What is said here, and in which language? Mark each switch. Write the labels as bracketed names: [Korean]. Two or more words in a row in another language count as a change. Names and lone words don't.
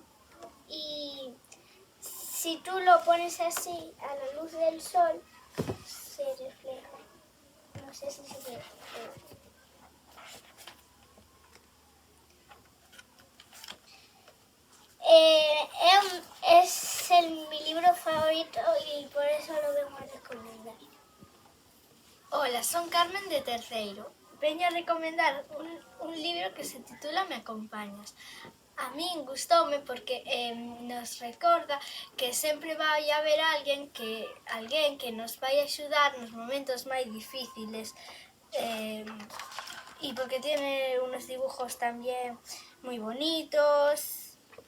[Spanish] Y si tú lo pones así a la luz del sol, se refleja. No sé si se ve. Es mi libro favorito y por eso lo vengo a recomendar. [Galician] Hola, son Carmen de terceiro. Veño a recomendar un libro que se titula Me acompañas. A min gustoume porque nos recorda que sempre vai haber alguén que nos vai axudar nos momentos máis difíciles, e porque [Spanish] tiene unos dibujos [Galician] tamén moi bonitos.